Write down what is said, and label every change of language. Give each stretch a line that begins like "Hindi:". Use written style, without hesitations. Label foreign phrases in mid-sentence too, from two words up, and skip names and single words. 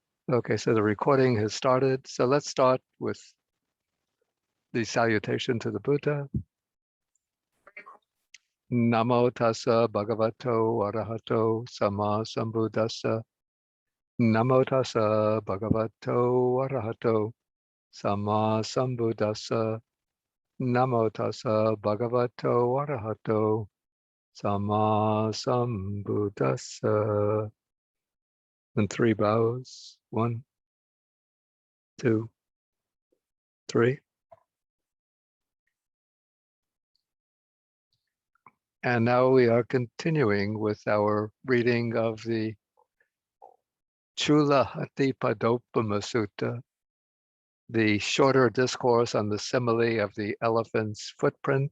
English: Okay, so the recording has started. So let's start with the salutation to the Buddha.
Pali: Namo tassa bhagavato arahato sama sambuddhassa. Namo tassa bhagavato arahato sama sambuddhassa. Namo tassa bhagavato arahato sama sambuddhassa.
English: And 3 bows. 1, 2, 3. And now we are continuing with our reading of the Chulahatipadopama Sutta, the shorter discourse on the simile of the elephant's footprint.